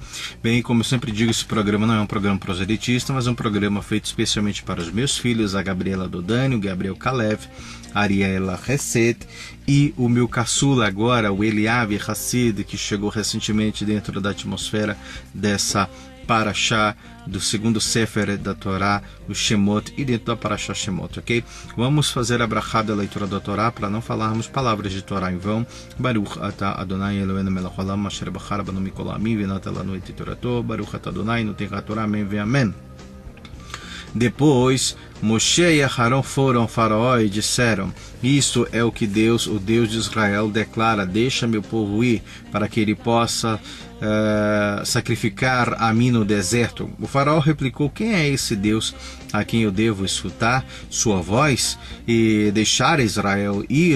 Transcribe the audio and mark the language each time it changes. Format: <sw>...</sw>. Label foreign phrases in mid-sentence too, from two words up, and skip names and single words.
<pt>Bem, como eu sempre digo, esse programa não é um programa proselitista, mas é um programa feito especialmente para os meus filhos, a Gabriela Dodani, o Gabriel Kalev, a Ariela Hesed e o meu caçula agora, o Eliav Hassid, que chegou recentemente dentro da atmosfera dessa Parashá do segundo Sefer da Torá, o Shemot, e dentro da Parashá Shemot, ok? Vamos fazer a brachá da leitura da Torá para não falarmos palavras de Torá em vão.</pt> <he>ברוך אתה ה' אלוהינו מלך העולם אשר בחר בנו מכל העמים ונתן לנו את תורתו. ברוך אתה ה' נותן התורה,</he> <pt>amém ve amém. Depois, Moshe e Aharon foram ao faraó e disseram: isto é o que Deus, o Deus de Israel, declara: deixa meu povo ir, para que ele possa sacrificar a mim no deserto. O faraó replicou: quem é esse Deus a quem eu devo escutar sua voz e deixar Israel ir?</pt>